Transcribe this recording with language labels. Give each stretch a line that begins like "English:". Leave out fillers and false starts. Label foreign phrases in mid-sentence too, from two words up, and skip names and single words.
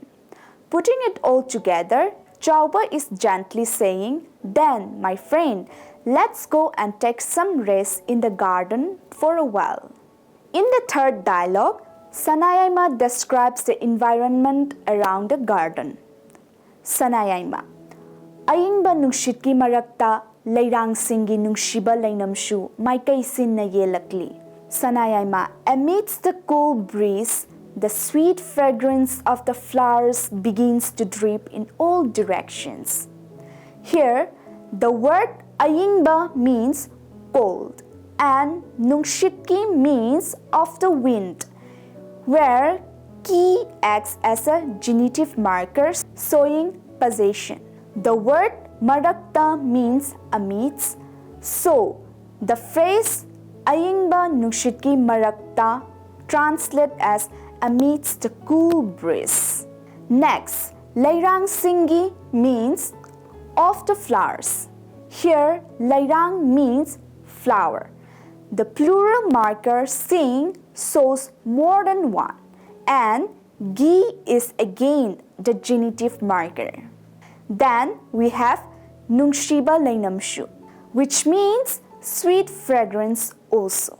English: Putting it all together, Chauba is gently saying, then, my friend, let's go and take some rest in the garden for a while. In the third dialogue, Sanayaima describes the environment around the garden.
Manipuri: Sanayaima, Ayingba nungshitki marakta leirang singi nungshiba lainamshu maikai sinna yelakli.
English: Sanayaima, amidst the cool breeze, the sweet fragrance of the flowers begins to drip in all directions. Here, the word ayingba means cold and nungshitki means of the wind, where ki acts as a genitive marker showing possession. The word marakta means amidst, so the phrase
Manipuri: ayingba nungshitki marakta
English: translates as amidst the cool breeze. Next,
Manipuri: lairang singi
English: means of the flowers. Here, lairang means flower. The plural marker sing shows more than one, and gi is again the genitive marker. Then we have
Manipuri: nungshiba lainamshu,
English: which means sweet fragrance also.